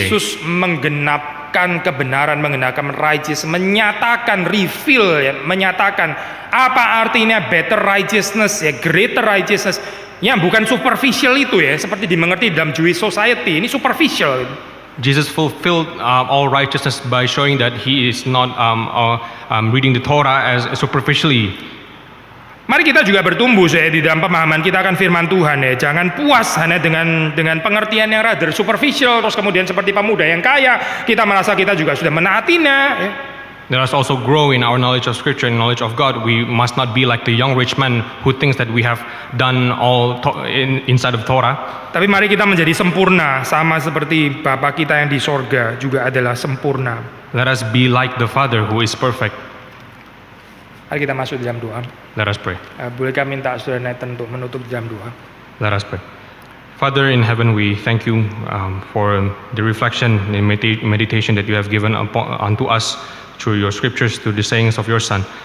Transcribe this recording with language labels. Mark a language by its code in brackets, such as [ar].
[id] Yesus menggenapkan kebenaran, menggenapkan righteousness, menyatakan reveal ya, menyatakan apa artinya better righteousness ya, greater righteousness. Ya bukan superficial itu ya, seperti dimengerti dalam Jewish society. Ini superficial. [en] Jesus fulfilled all righteousness by showing that he is not reading the Torah as superficially. [id] Mari kita juga bertumbuh saya di dalam pemahaman kita akan firman Tuhan ya. Jangan puas hanya dengan pengertian yang [en] rather superficial, [id] terus kemudian seperti pemuda yang kaya kita merasa kita juga sudah menaatinya ya. [en] Let us also grow in our knowledge of Scripture and knowledge of God. We must not be like the young rich man who thinks that we have done all inside of Torah. [id] Tapi mari kita menjadi sempurna sama seperti Bapa kita yang di sorga juga adalah sempurna. [en] Let us be like the Father who is perfect. [id] Mari kita masuk dalam doa. [en] Let us pray. [id] Bolehkah minta saudara Nathan untuk menutup dalam doa? [en] Let us pray. Father in heaven, we thank you for the reflection and meditation that you have given unto us through your scriptures, through the sayings of your Son.